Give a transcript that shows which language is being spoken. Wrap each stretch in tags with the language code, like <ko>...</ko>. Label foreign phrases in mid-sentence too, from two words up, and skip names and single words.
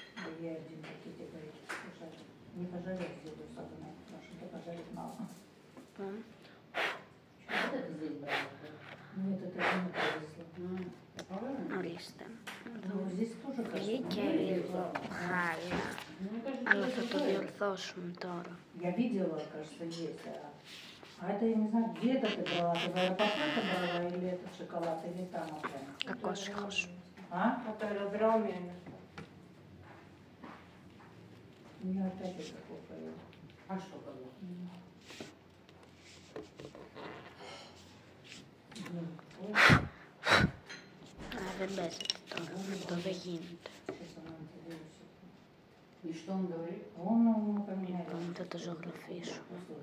<el>Λοιπόν. Ορίστε. Βγήκε λίγο χάλια, αλλά θα το διορθώσουμε τώρα.</el> <ru>Я видела, кажется, есть. А это я не знаю, где это ты брала? Ты в аэропорту брала или это шоколад, или там прям?</ru> <el>Κακός ήχος.</el> <ru>А? Это аэродроме. У меня опять это купили. А что было?</ru> <el>Δεν παίζεται τώρα, αυτό δεν γίνεται. Λοιπόν, θα το ζωγραφίσουμε.</el>